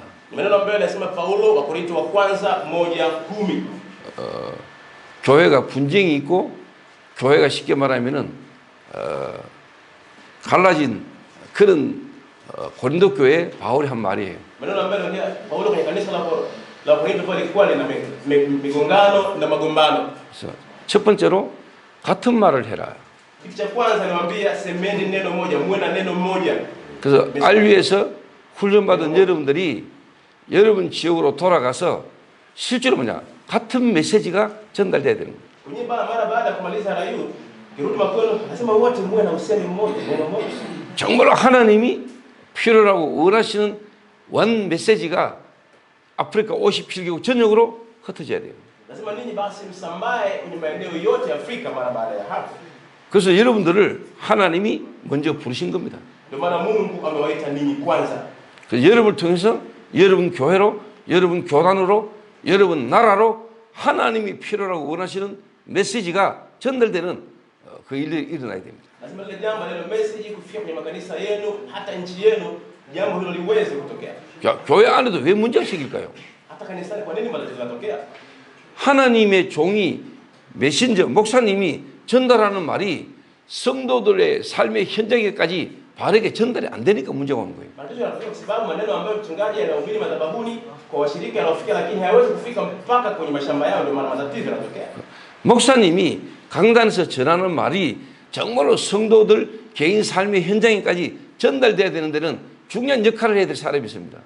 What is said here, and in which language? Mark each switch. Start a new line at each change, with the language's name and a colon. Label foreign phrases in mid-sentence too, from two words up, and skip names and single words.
Swahili: Maneno ambayo yanasema Paulo wa Korinto wa kwanza 1:10.
Korean: 교회가 분쟁이 있고 교회가 쉽게 말하면은 갈라진 그런 고린도 교회에 바울이 한 말이에요.
Swahili: Maneno ambayo yanaongea Paulo kwenye kanisa la Korinto pale ilikuwa lina migongano na magombano.
Korean: 그래서 첫 번째로 같은 말을 해라.
Swahili: Kitu cha kwanza niwaambia, semeni neno moja, muwe na neno moja.
Korean: 그래서 RU에서 훈련받은 여러분들이 여러분 지역으로 돌아가서 실제로 뭐냐 같은 메시지가 전달돼야 되는 거예요.
Swahili: Kwenye mara baada ya kumaliza rayu, kirudi makwenu, lazima wote muwe na usemi mmoja, neno moja.
Korean: 정말로 하나님이 필요라고 원하시는 원 메시지가 아프리카 57개국 전역으로 흩어져야 돼요.
Swahili: Lazima ninyi basi msambae kwenye maeneo yote ya Afrika mara baada ya hapo.
Korean: 그래서 여러분들을 하나님이 먼저 부르신 겁니다.
Swahili: Ndio maana Mungu amewaita ninyi kwanza.
Korean: 그래서 여러분을 통해서 여러분 교회로, 여러분 교단으로, 여러분 나라로 하나님이 필요라고 원하시는 메시지가 전달되는 그 일이 일어나야 됩니다.
Swahili: Lazima ile jambo lile message kufikia kwenye makanisa yenu, hata nchi yenu, jambo hilo liweze kutokea.
Korean: 교회 안에도 왜 문제가 생길까요?
Swahili: Hata kanisani kwa nini matatizo yanatokea?
Korean: 하나님의 종이 메신저 목사님이 전달하는 말이 성도들의 삶의 현장에까지 바르게 전달이 안 되니까 문제가 오는 거예요.
Swahili: Matatizo yanatokea kwa sababu maneno ambayo mchungaji anahubiri madhabahuni kwa washirika yanafikia, lakini hayawezi kufika mpaka kwenye mashamba yao, ndio maana matatizo yanatokea.
Korean: 목사님이 강단에서 전하는 말이 정말로 성도들 개인 삶의 현장에까지 전달돼야 되는 데는 중요한 역할을 해야 될 사람이 있습니다.